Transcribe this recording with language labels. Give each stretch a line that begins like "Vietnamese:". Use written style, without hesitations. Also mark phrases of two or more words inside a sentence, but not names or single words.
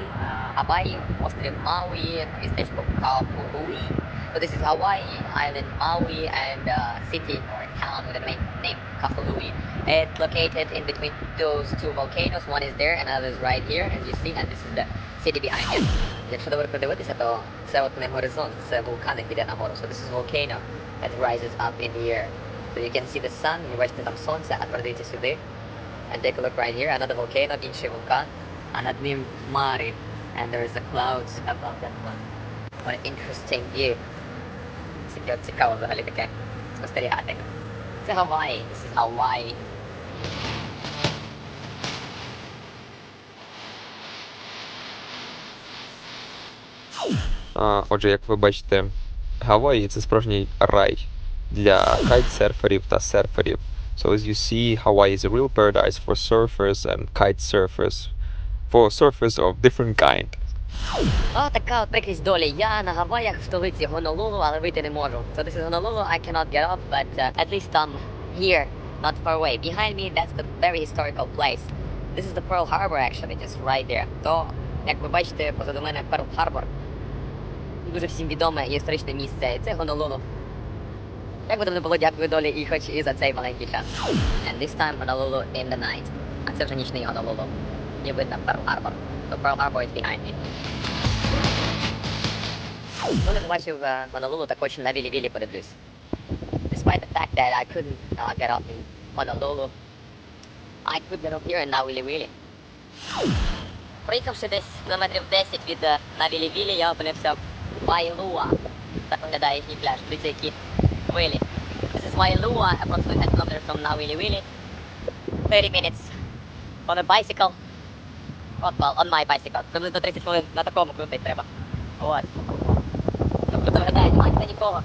Ukrainian: Гаваї, острів Мауї, містечко Kauai.
English: So this is Hawaii, island Maui, and city or town with a name Kahului. It's located in between those two volcanoes. One is there and another is right here, as you see, and this is the city behind it.
Ukrainian: Якщо добре подивитися, то це от не горизонт, це вулкан, який йде нагору.
English: So this is volcano that rises up in here. So you can see the sun,
Ukrainian: ви бачите там сонце, а подивіться сюди.
English: And take a look right here, another volcano,
Ukrainian: інший вулкан. А над ним хмари.
English: And there is the clouds above that one. What an interesting view.
Ukrainian: Цікаво взагалі таке спостерігати.
English: Це Hawaii. This is Hawaii.
Ukrainian: Отже, як ви бачите, Гаваї – це справжній рай для кайтсерферів та серферів.
English: So as you see, Hawaii is a real paradise for surfers and kite surfers, for surfers of different kind.
Ukrainian: О, така от прикрість долі. Я на Гаваях в столиці Гонолулу, але вийти не можу.
English: So this is Honolulu, I cannot get off, but at least I'm here, not far away. Behind me, that's the very historical place. This is the Pearl Harbor actually, just right there.
Ukrainian: То, як ви бачите, позаду мене Pearl Harbor. Дуже всім відоме історичне місце, і це Гонолулу. Як би там не було, дякую долі і хоч і за цей маленький час.
English: And this time Honolulu in the night.
Ukrainian: А це вже нічний Honolulu. І видно Pearl Harbor.
English: So Pearl Harbor is behind me.
Ukrainian: Хто не бачив Honolulu, так хочу на Nawiliwili подивлюсь.
English: Despite the fact that I couldn't get up in Honolulu, I could get up here in Nawiliwili.
Ukrainian: Проїхавши десь кілометрів 10 від Nawiliwili, я опинився в Waialua. Так виглядає їхній пляж, дивіться які хвилі.
English: This is Waialua, approximately 10 kilometers from Nawiliwili. 30 minutes on a bicycle. Well, on my bicycle.
Ukrainian: Приблизно 30 хвилин на такому крутить треба. От. Ну, круто виглядає, немає ніде нікого.